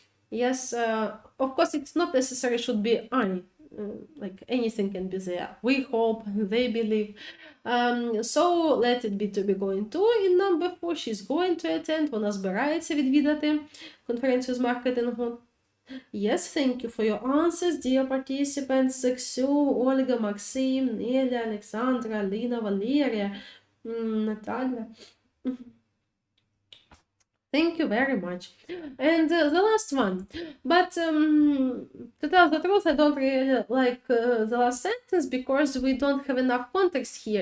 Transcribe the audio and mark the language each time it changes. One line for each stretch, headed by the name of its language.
English: Yes, of course, it's not necessary should be I. Like anything can be there. We hope, they believe. So let it be to be going to. In number 4, she's going to attend.
Ukrainian: Вона збирається відвідати конференцію з маркетингу.
English: Yes, thank you for your answers, dear participants. Ksu, Olga, Maxim, Nelia, Alexandra, Lina, Valeria, Natalia. Thank you very much. And the last one. But to tell the truth, I don't really like the last sentence because we don't have enough context here.